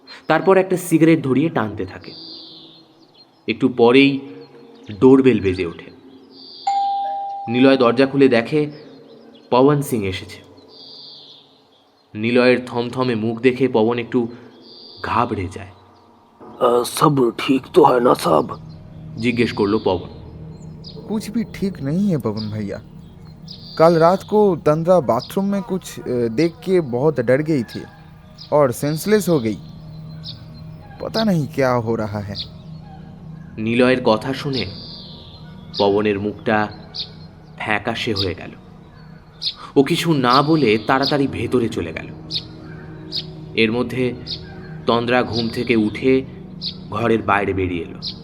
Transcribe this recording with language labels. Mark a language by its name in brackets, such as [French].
[Bangla] তারপর একটা সিগারেট ধরিয়ে টানতে থাকে। একটু পরেই ডোরবেল বেজে ওঠে। নিলয় দরজা খুলে দেখে পবন সিং এসেছে। নিলয়ের থমথমে মুখ দেখে পবন একটু ঘাবড়ে যায়। [Hindi] সব ঠিক তো হয় না সাব? [Bangla] জিজ্ঞেস করলো পবন। [Hindi] कुछ भी ठीक नहीं है पवन भैया। कल रात को तंद्रा बाथरूम में कुछ देख के बहुत डर गई थी और सेंसलेस हो गई। पता नहीं क्या हो रहा है। [Bangla] নিলয়ের কথা শুনে পবনের মুখটা ফ্যাকাশে হয়ে গেল। ও কিছু না বলে তাড়াতাড়ি ভেতরে চলে গেল। এর মধ্যে তন্দ্রা ঘুম থেকে উঠে ঘরের বাইরে বেরিয়ে এলো।